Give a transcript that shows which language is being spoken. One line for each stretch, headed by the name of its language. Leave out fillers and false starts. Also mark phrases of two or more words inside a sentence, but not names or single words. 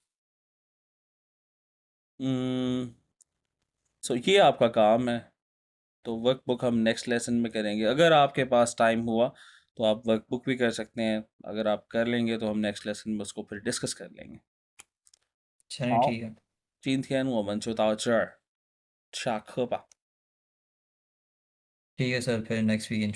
Hindi: सो ये आपका काम है, तो वर्कबुक हम
English: next lesson
Hindi: में करेंगे। अगर आपके पास टाइम हुआ तो आप वर्कबुक भी कर सकते हैं, अगर आप कर लेंगे तो हम
English: next lesson
Hindi: में उसको फिर डिस्कस कर लेंगे। चलिए
Chinese: 好，
Hindi: ठीक है।
Chinese: 今天我们就到这儿，下课吧。
Hindi: ठीक है सर, फिर
English: next week